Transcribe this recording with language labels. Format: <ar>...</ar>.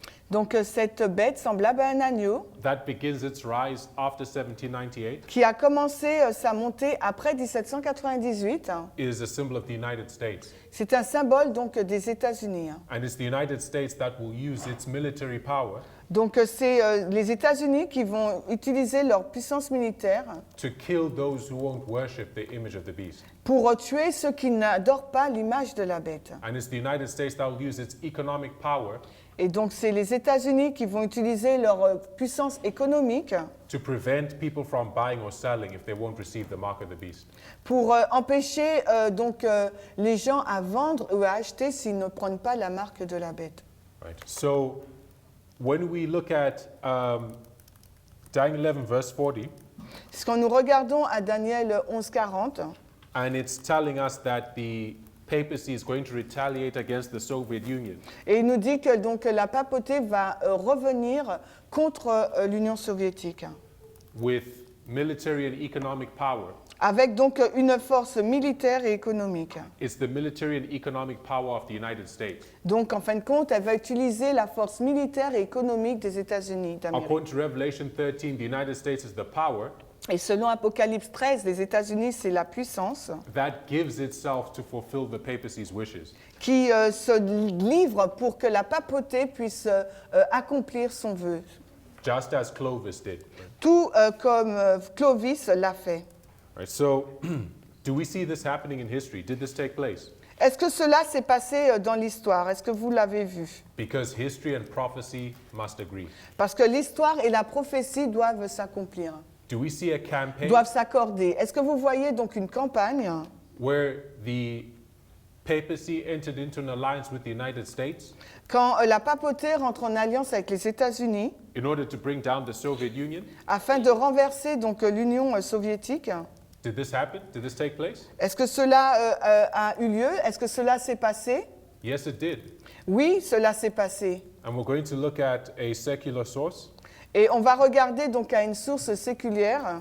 <fr>Donc cette bête semblable à un agneau,</fr> <en>that begins its rise after 1798,</en> <fr>qui a commencé sa montée après 1798,</fr> <en>is a symbol of the United States.</en> <fr>c'est un symbole donc des États-Unis.</fr> <en>And it's the United States that will use its military power</en> <fr>Donc c'est les États-Unis qui vont utiliser leur puissance militaire</fr> <en>to kill those who won't worship the image of the beast.</en> <fr>pour tuer ceux qui n'adorent pas l'image de la bête.</fr> <en>And it's the United States that will use its economic power</en> <fr>Et donc c'est les États-Unis qui vont utiliser leur puissance économique</fr> <en>to prevent people from buying or selling if they won't receive the mark of the beast.</en> <fr>pour empêcher les gens à vendre ou à acheter s'ils ne prennent pas la marque de la bête.</fr> <en>Right. So when we look at Daniel 11 verse 40,</en> <fr>Quand nous regardons à Daniel 11:40,</fr> <en>and it's telling us that the papacy is going to retaliate against the Soviet Union.</en> <fr>et il nous dit que donc la papauté va revenir contre l'Union soviétique,</fr> <en>With military and economic power.</en> <fr>avec donc une force militaire et économique.</fr> <en>It's the military and economic power of the United States.</en> <fr>Donc en fin de compte, elle va utiliser la force militaire et économique des États-Unis d'Amérique.</fr> <en>According to Revelation 13, the United States is the power</en> <fr>Et selon Apocalypse 13, les États-Unis, c'est la puissance</fr> <en>that gives itself to fulfill the papacy's wishes.</en> <fr>qui se livre pour que la papauté puisse accomplir son vœu.</fr> <en>Just as Clovis did.</en> <fr>Tout comme Clovis l'a fait.</fr> <en>Right, so, do we see this happening in history? Did this take place?</en> <fr>Est-ce que cela s'est passé dans l'histoire? Est-ce que vous l'avez vu?</fr> <en>Because history and prophecy must agree.</en> <fr>Parce que l'histoire et la prophétie doivent s'accomplir,</fr> <en>Do we see a campaign</en> <fr>doivent s'accorder. Est-ce que vous voyez donc une campagne</fr> <en>where the papacy entered into an alliance with the United States</en> <fr>quand la papauté rentre en alliance avec les États-Unis</fr> <en>in order to bring down the Soviet Union?</en> <fr>afin de renverser donc l'Union soviétique?</fr> <en>Did this happen? Did this take place?</en> <fr>Est-ce que cela a eu lieu? Est-ce que cela s'est passé?</fr> <en>Yes, it did.</en> <fr>Oui, cela s'est passé.</fr> <en>And we're going to look at a secular source.</en> <fr>Et on va regarder donc à une source séculière.</fr>